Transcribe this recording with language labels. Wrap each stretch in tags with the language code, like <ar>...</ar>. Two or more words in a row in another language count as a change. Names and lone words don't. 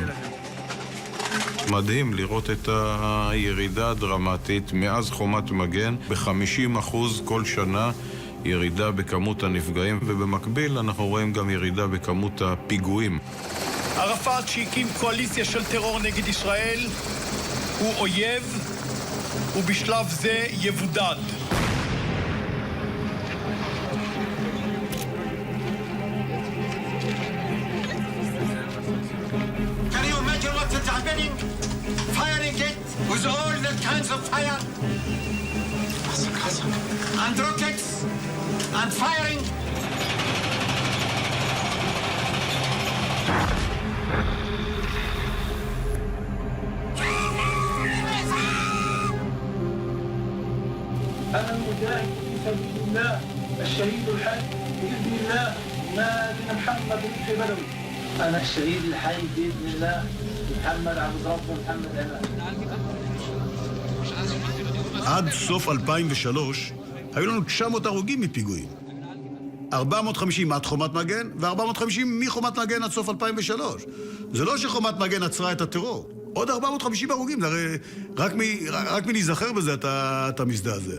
<he>מדהים לראות את הירידה הדרמטית מאז חומת מגן ב-50% כל שנה, ירידה בכמות הנפגעים, ובמקביל אנחנו רואים גם ירידה בכמות הפיגועים. ערפאת שהקים קואליציה של טרור נגד ישראל הוא אויב ובשלב זה יבודד.</he> <en>Can you imagine what is happening? Firing it with all the kinds of fire and rockets and firing.</en> <ar>أنا مجاهد في سبيل الله الشهيد الحي بإذن الله مازن محمد لطفي بدوي. أنا الشهيد الحي بإذن الله محمد عبد رب محمد أمان.</ar> <he>עד סוף 2003 היו לנו 900 הרוגים מפיגועים. 450 עד חומת מגן ו-450 מחומת מגן עד סוף 2003. זה לא שחומת מגן עצרה את הטרור. עוד 450 הרוגים, רק מלהיזכר בזה אתה מזדעזע.</he>